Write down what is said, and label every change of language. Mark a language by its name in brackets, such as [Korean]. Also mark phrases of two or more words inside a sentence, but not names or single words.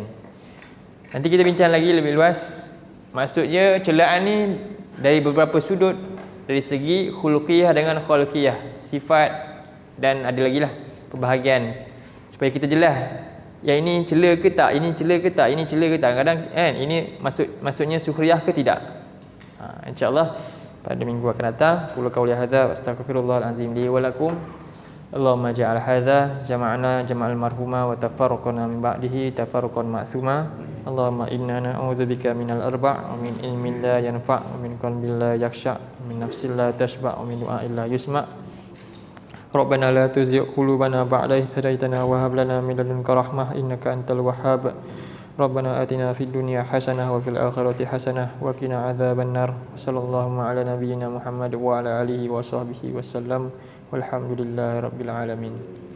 [Malay] Nanti kita bincang lagi lebih luas. Maksudnya celaan ni dari beberapa sudut, dari segi khuluqiyah dengan khuluqiyah, sifat, dan ada lagi lah perbahagian, supaya kita jelas yang ini cela ke tak, ini cela ke tak, ini cela ke tak. Kadang kan ini maksudnya sukhriyah ke tidak. InsyaAllah pada minggu akan datang. [Arabic] قل قولي هذا أستغفر الله العظيم لي ولكم. اللهم اجعل هذا جمعنا جمعا مرحوما وتفرقنا من بعده تفرقا معصوما. اللهم إنا نعوذ بك من الأربع ومن علم لا ينفع ومن قلب لا يخشع ومن نفس لا تشبع ومن دعاء لا يسمع'. ربنا لا تزغ قلوبنا بعد إذ هديتنا وهب لنا من لدنك رحمة إنك أنت الوهاب. ربنا آتنا في الدنيا حسنة وفي الآخرة حسنة وقنا عذاب النار. صلى الله على نبينا محمد وعلى آله وصحبه وسلم. والحمد لله رب العالمين.